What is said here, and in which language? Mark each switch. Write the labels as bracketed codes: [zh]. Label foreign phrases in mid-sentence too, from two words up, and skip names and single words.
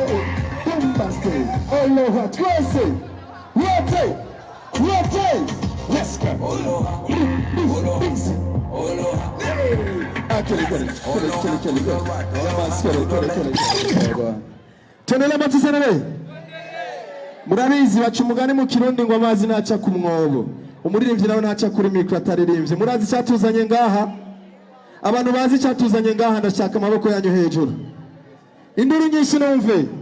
[en] Bombastic. Aloha, Tracy. Rotate. Let's go. Aloha. Kill it. [sw] Tuendelea matizanele. [rn] Murabizi baca umugani mu Kirundi ngo amazi naca ku mwobo. Umuririmbyi nawe naca kuri mikro ataririmbye. Murazi cyatuzanye ngaha. Abantu bazi cyatuzanye ngaha ndashaka amaboko yanyu hejuru. Induru nyinshi numve.